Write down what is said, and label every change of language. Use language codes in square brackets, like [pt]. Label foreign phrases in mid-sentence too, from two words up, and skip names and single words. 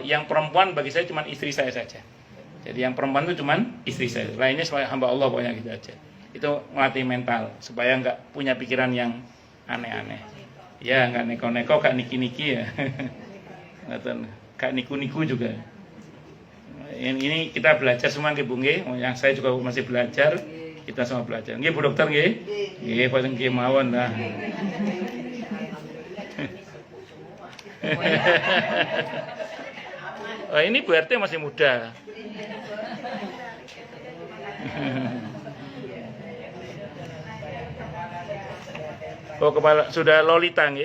[id] Yang perempuan bagi saya cuma istri saya saja. Jadi yang perempuan itu cuma istri saya. Lainnya sebagai hamba Allah pokoknya gitu aja. Itu melatih mental supaya nggak punya pikiran yang aneh-aneh. Ya nggak neko-neko, nggak niki-niki ya. Nggak niku-niku juga. Ini kita belajar semua nggih Bu nggih. Yang saya juga masih belajar. Kita semua belajar. [jv] Nggih Bu Dokter nggih. Nggih paling nggih mawon lah. [id] Oh, ini Bu RT masih muda. Oh, kepala sudah lolita nggih?